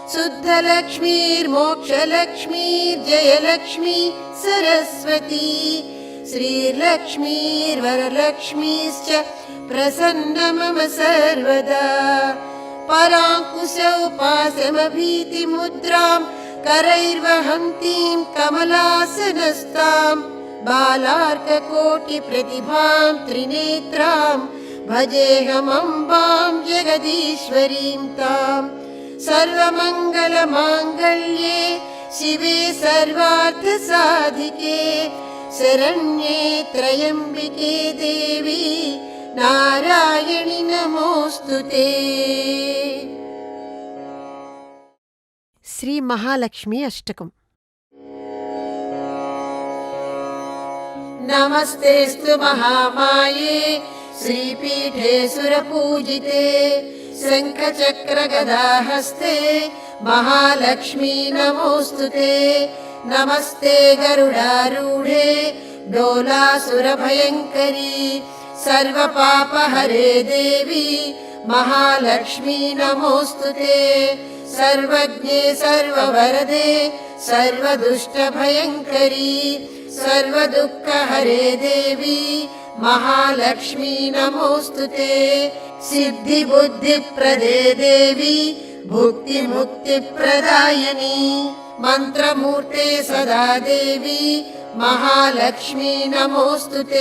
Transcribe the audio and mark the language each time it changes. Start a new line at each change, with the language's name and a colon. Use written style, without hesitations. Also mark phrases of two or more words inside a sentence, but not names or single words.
Sanskrit: శుద్ధలక్ష్మీర్మోక్షలక్ష్మీర్జయలక్ష్మీ సరస్వతీ శ్రీర్లక్ష్మీర్వరలక్ష్మీశ్చ ప్రసన్న మమ సర్వదా. పరాంకుశౌపాసమభీతిముద్రాం करैर्वहन्तीं कमलासनस्तां बालार्ककोटिप्रतिभां त्रिनेत्रां भजेऽहमम्बां जगदीश्वरीं तां. सर्वमङ्गलमाङ्गल्ये शिवे सर्वार्थसाधिके शरण्ये त्र्यम्बिके देवी नारायणि नमोऽस्तुते. శ్రీ మహాలక్ష్మి అష్టకం. నమస్తేస్తు మహామాయే శ్రీపీఠే సురపూజితే శంఖచక్రగదాహస్తే మహాలక్ష్మీ నమోస్తుతే. నమస్తే గరుడారూఢే డోలాసురభయంకరీ సర్వపాపహరే దేవి మహాలక్ష్మీ నమోస్తుతే. सर्वज्ञे सर्ववरदे सर्वदुष्टभयङ्करी सर्वदुःखहरे देवी महालक्ष्मी नमोऽस्तुते. सिद्धिबुद्धिप्रदे देवी भुक्तिमुक्तिप्रदायिनी मन्त्रमूर्ते सदा देवी महालक्ष्मी नमोऽस्तुते.